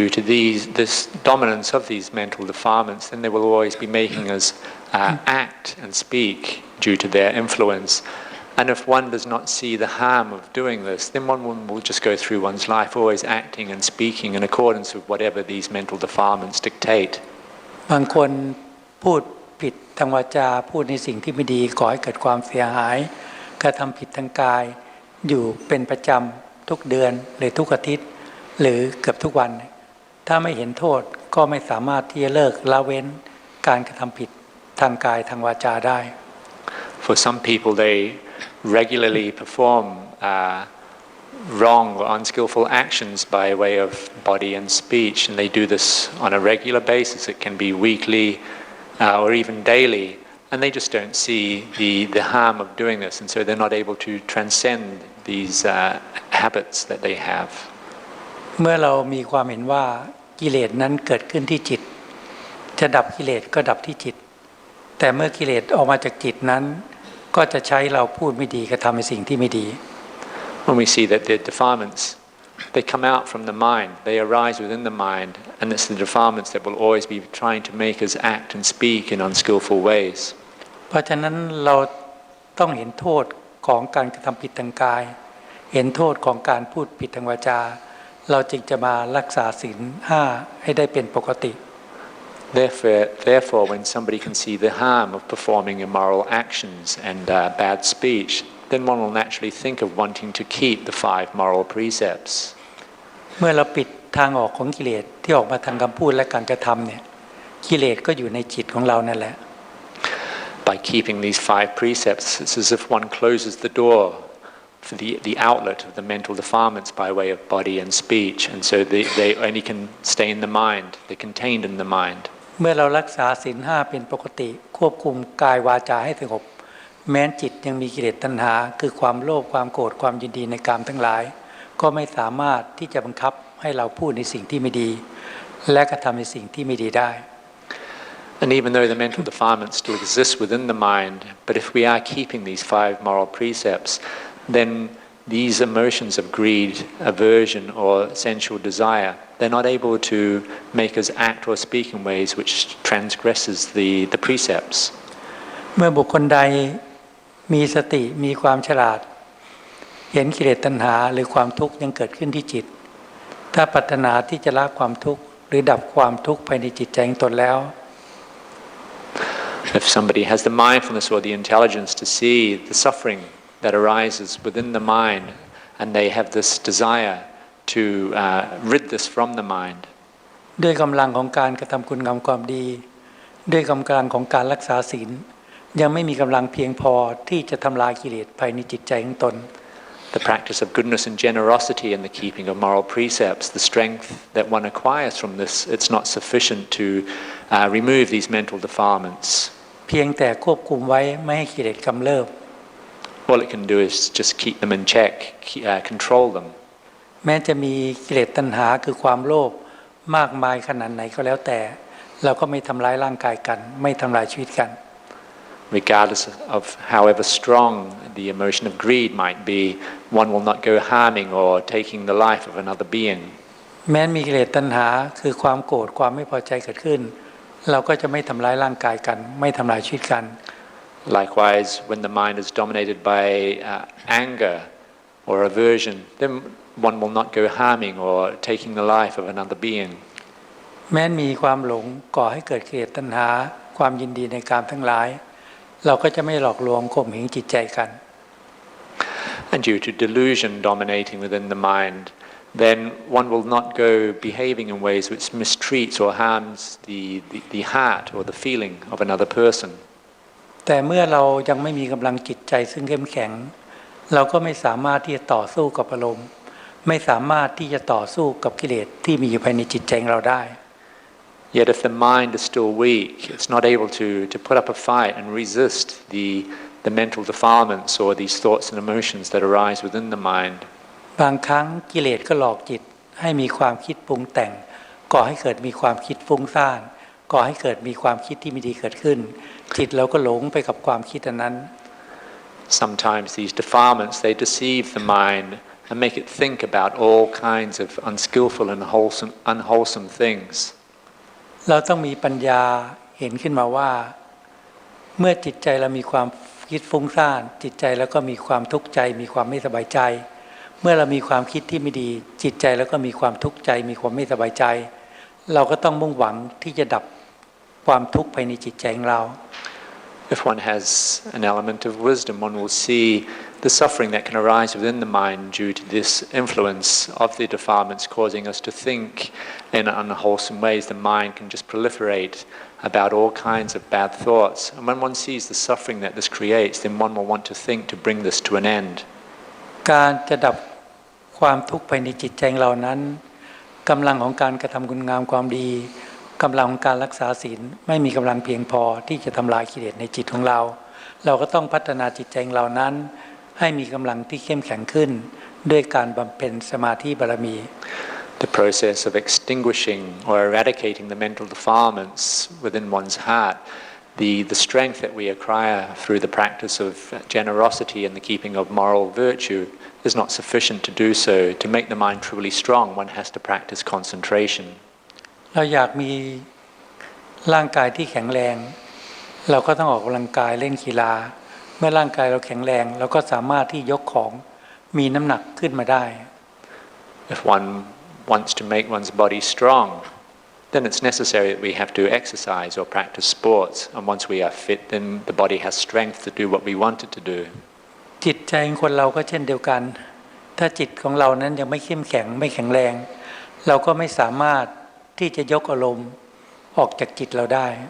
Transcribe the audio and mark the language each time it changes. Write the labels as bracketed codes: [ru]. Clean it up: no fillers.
[en] Due to this dominance of these mental defilements, then they will always be making us act and speak due to their influence. And if one does not see the harm of doing this, then one will just go through one's life always acting and speaking in accordance with whatever these mental defilements dictate. [th] บางคนพูดผิดทางวาจาพูดในสิ่งที่ไม่ดีก่อให้เกิดความเสียหายกระทำผิดทางกายอยู่เป็นประจำทุกเดือนหรือทุกอาทิตย์หรือเกือบทุกวันถ้าไม่เห็นโทษก็ไม่สามารถที่จะเลิกละเว้นการกระทำผิดทางกายทางวาจาได้ [en] For some people they regularly perform wrong or unskillful actions by way of body and speech, and they do this on a regular basis. It can be weekly or even daily, and they just don't see the harm of doing this, and so they're not able to transcend these habits that they have. [th] เมื่อเรามีความเห็นว่ากิเลสนั้นเกิดขึ้นที่จิตจะดับกิเลสก็ดับที่จิตแต่เมื่อกิเลสออกมาจากจิตนั้นก็จะใช้เราพูดไม่ดีกระทำในสิ่งที่ไม่ดี [en] When we see that the defilements they come out from the mind, they arise within the mind, and it's the defilements that will always be trying to make us act and speak in unskillful ways. [th] เพราะฉะนั้นเราต้องเห็นโทษของการกระทำผิดทางกายเห็นโทษของการพูดผิดทางวาจาเราจึงจะมารักษาศีล5ให้ได้เป็นปกติ [en] Therefore, when somebody can see the harm of performing immoral actions and bad speech, then one will naturally think of wanting to keep the 5 moral precepts. [th] เมื่อเราปิดทางออกของกิเลสที่ออกมาทางคำพูดและการกระทำเนี่ยกิเลสก็อยู่ในจิตของเรานั่นแหละ [en] By keeping these 5 precepts, it's as if one closes the door for the outlet of the mental defilements by way of body and speech, and so they only can stay in the mind, they're contained in the mind. [th] เมื่อเรารักษาศีล5เป็นปกติควบคุมกายวาจาให้สงบแม้จิตยังมีกิเลสตัณหาคือความโลภความโกรธความยินดีในกามทั้งหลายก็ไม่สามารถที่จะบังคับให้เราพูดในสิ่งที่ไม่ดีและกระทำในสิ่งที่ไม่ดีได้ [en] And even though the mental defilements still exist within the mind, but if we are keeping these 5 moral precepts, then these emotions of greed, aversion, or sensual desire, they're not able to make us act or speak in ways which transgresses the precepts. [th] เมื่อบุคคลใดมีสติมีความฉลาดเห็นกิเลสตัณหาหรือความทุกข์ยังเกิดขึ้นที่จิตถ้าปรารถนาที่จะละความทุกข์หรือดับความทุกข์ภายในจิตใจของตนแล้ว [en] If somebody has the mindfulness or the intelligence to see the suffering that arises within the mind, and they have this desire to rid this from the mind. [th] ด้วยกำลังของการกระทำคุณงามความดีด้วยกำลังของการรักษาศีลยังไม่มีกำลังเพียงพอที่จะทำลายกิเลสภายในจิตใจของตน [en] The practice of goodness and generosity and the keeping of moral precepts, the strength that one acquires from this, it's not sufficient to remove these mental defilements. [th] เพียงแต่ควบคุมไว้ไม่ให้กิเลสกำเริบ [en] All it can do is just keep them in check, control them. [th] แม้จะมีกิเลสตัณหาคือความโลภมากมายขนาดไหนก็แล้วแต่เราก็ไม่ทำร้ายร่างกายกันไม่ทำลายชีวิตกัน [en] Regardless of however strong the emotion of greed might be, one will not go harming or taking the life of another being. [th] แม้มีกิเลสตัณหาคือความโกรธความไม่พอใจเกิดขึ้นเราก็จะไม่ทำร้ายร่างกายกันไม่ทำลายชีวิตกัน [en] Likewise, when the mind is dominated by anger or aversion, then one will not go harming or taking the life of another being. [th] แม้มีความหลงก่อให้เกิดกิเลสตัณหาความยินดีในกามทั้งหลายเราก็จะไม่หลอกลวงข่มเหงจิตใจกัน [en] And due to delusion dominating within the mind, then one will not go behaving in ways which mistreats or harms the heart or the feeling of another person. [th] แต่เมื่อเรายังไม่มีกำลังจิตใจซึ่งเข้มแข็งเราก็ไม่สามารถที่จะต่อสู้กับอารมณ์ไม่สามารถที่จะต่อสู้กับกิเลสที่มีอยู่ภายในจิตใจของเราได้ [en] Yet if the mind is still weak, it's not able to put up a fight and resist the mental defilements or these thoughts and emotions that arise within the mind. [th] บางครั้งกิเลสก็หลอกจิตให้มีความคิดปรุงแต่งก่อให้เกิดมีความคิดฟุ้งซ่านก่อให้เกิดมีความคิดที่ไม่ดีเกิดขึ้นจิตเราก็หลงไปกับความคิดอันนั้น [en] Sometimes these defilements they deceive the mind and make it think about all kinds of unskillful and unwholesome things. [th] เราต้องมีปัญญาเห็นขึ้นมาว่าเมื่อจิตใจเรามีความคิดฟุ้งซ่านจิตใจแล้วก็มีความทุกข์ใจมีความไม่สบายใจเมื่อเรามีความคิดที่ไม่ดีจิตใจแล้วก็มีความทุกข์ใจมีความไม่สบายใจเราก็ต้องมุ่งหวังที่จะดับความทุกข์ภายในจิตใจของเรา [en] If one has an element of wisdom, one will see the suffering that can arise within the mind due to this influence of the defilements causing us to think in unwholesome ways. The mind can just proliferate about all kinds of bad thoughts. And when one sees the suffering that this creates, then one will want to think to bring this to an end. [th] การจะดับความทุกข์ภายในจิตใจของเรานั้นกำลังของการกระทำคุณงามความดีกำลังของการรักษาศีลไม่มีกำลังเพียงพอที่จะทำลายกิเลสในจิตของเราเราก็ต้องพัฒนาจิตใจของเรานั้นให้มีกำลังที่เข้มแข็งขึ้นด้วยการบำเพ็ญสมาธิบารมี [en] The process of extinguishing or eradicating the mental defilements within one's heart, the strength that we acquire through the practice of generosity and the keeping of moral virtue is not sufficient to do so. To make the mind truly strong, one has to practice concentration. [th] เราอยากมีร่างกายที่แข็งแรงเราก็ต้องออกกำลังกายเล่นกีฬาเมื่อร่างกายเราแข็งแรงเราก็สามารถที่ยกของมีน้ำหนักขึ้นมาได้ [en] If one wants to make one's body strong, then it's necessary that we have to exercise or practice sports. And once we are fit, then the body has strength to do what we want it to do. [th] จิตใจของคนเราก็เช่นเดียวกันถ้าจิตของเรานั้นยังไม่เข้มแข็งไม่แข็งแรงเราก็ไม่สามารถที่จะยกอารมณ์ออกจากจิตเราได้